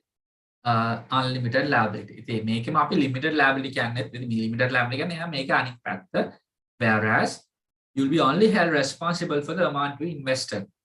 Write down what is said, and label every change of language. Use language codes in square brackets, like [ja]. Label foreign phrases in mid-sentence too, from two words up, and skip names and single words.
[en] Unlimited liability. [si] ඉතින් මේකෙම අපි [en] limited liability [si] කියන්නේත් [en] limited liability [si] කියන්නේ එයා මේක අනිත් පැත්ත. [en] Whereas you'll be only held responsible for the amount you invested.